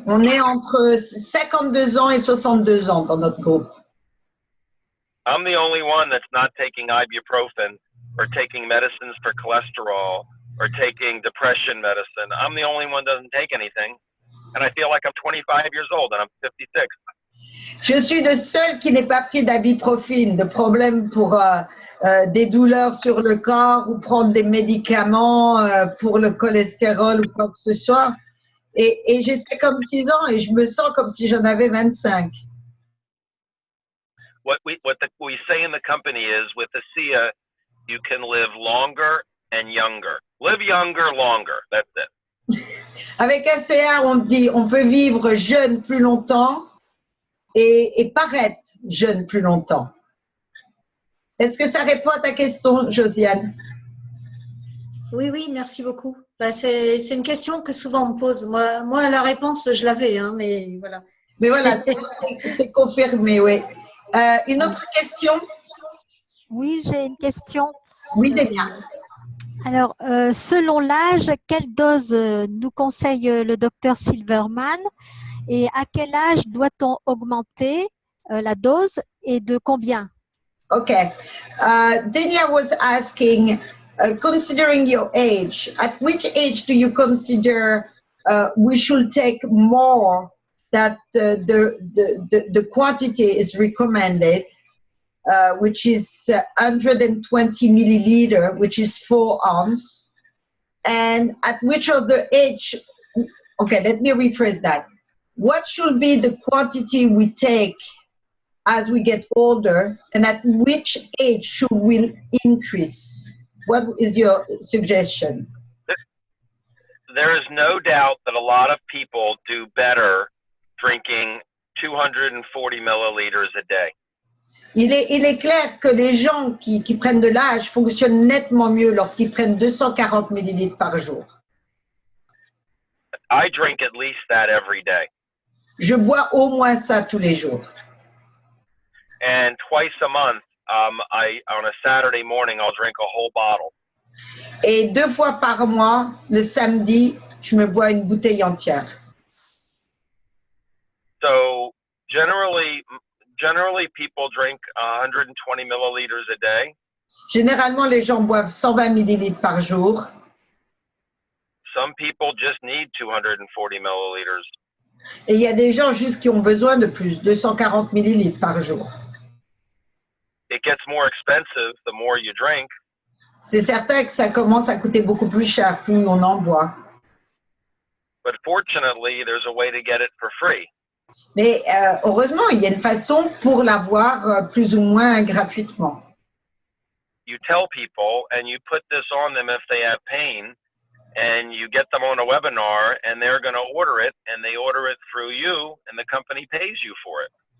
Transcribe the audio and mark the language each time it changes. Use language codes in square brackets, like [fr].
[fr] On est entre 52 ans et 62 ans dans notre groupe. [en] I'm the only one that's not taking ibuprofen or taking medicines for cholesterol or taking depression medicine. I'm the only one that doesn't take anything. And I feel like I'm 25 years old and I'm 56. [fr] Je suis le seul qui n'ait pas pris d'ibuprofène, de problème pour des douleurs sur le corps ou prendre des médicaments pour le cholestérol ou quoi que ce soit. Et j'ai 56 ans et je me sens comme si j'en avais 25. [en] What we say in the company is with ASEA, you can live longer and younger. Live younger, longer. That's it. [fr] Avec ACA, on dit on peut vivre jeune plus longtemps et paraître jeune plus longtemps. Est-ce que ça répond à ta question, Josiane? Oui, merci beaucoup. Bah, c'est une question que souvent on me pose. Moi, la réponse, je l'avais, hein, mais voilà. Mais voilà, c'est confirmé, oui. Une autre question? Oui, j'ai une question. Oui, Dénia. Alors, selon l'âge, quelle dose nous conseille le docteur Silverman et à quel âge doit-on augmenter la dose et de combien? Okay. [en] Denia was asking, considering your age, at which age do you consider we should take more that the quantity is recommended, which is 120 milliliter, which is 4 ounces, and at which other age, okay, let me rephrase that. What should be the quantity we take as we get older, and at which age should we increase? What is your suggestion? There is no doubt that a lot of people do better drinking 240 milliliters a day. [fr] Il est clair que les gens qui prennent de l'âge fonctionnent nettement mieux lorsqu'ils prennent 240 millilitres par jour. [en] I drink at least that every day. [fr] Je bois au moins ça tous les jours. [en] And twice a month, on a Saturday morning, I'll drink a whole bottle. [fr] Et 2 fois par mois, le samedi, je me bois une bouteille entière. [en] So generally people drink 120 milliliters a day. [fr] Généralement, les gens boivent 120 millilitres par jour. [en] Some people just need 240 milliliters. [fr] Et il y a des gens juste qui ont besoin de plus, 240 millilitres par jour. [en] It gets more expensive the more you drink. [fr] C'est certain que ça commence à coûter beaucoup plus cher, plus on en boit. [en] But fortunately, there's a way to get it for free. [fr] Mais heureusement, il y a une façon pour l'avoir plus ou moins gratuitement. [en] You tell people and you put this on them if they have pain, and you get them on a webinar and they're going to order it, and they order it through you and the company pays you for it.